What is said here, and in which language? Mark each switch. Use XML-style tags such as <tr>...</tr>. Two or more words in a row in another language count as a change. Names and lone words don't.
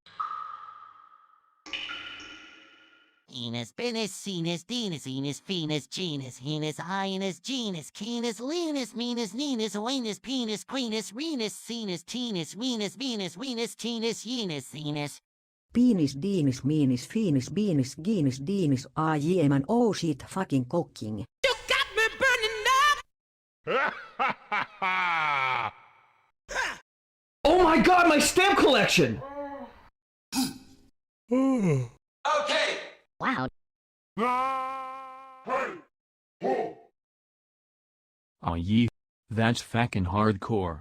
<en>Enos, Venus, Venus, Venus, Venus, Venus, Genus, Henus, Hyanus, Genus, Canis, Linus, Venus, Ninus, Oenus, Penis, Queenus, Renus, Venus, Tenus, Venus, Venus, Venus, Tenus, Yenus, Venus. Penis, Dinis, Minis, Finis, Benis, Genis, Dinis, man, oh shit, fucking cooking. You got me burning up! Oh my god, my stamp collection! Okay! Wow. Aw yeah, that's fucking hardcore.</en>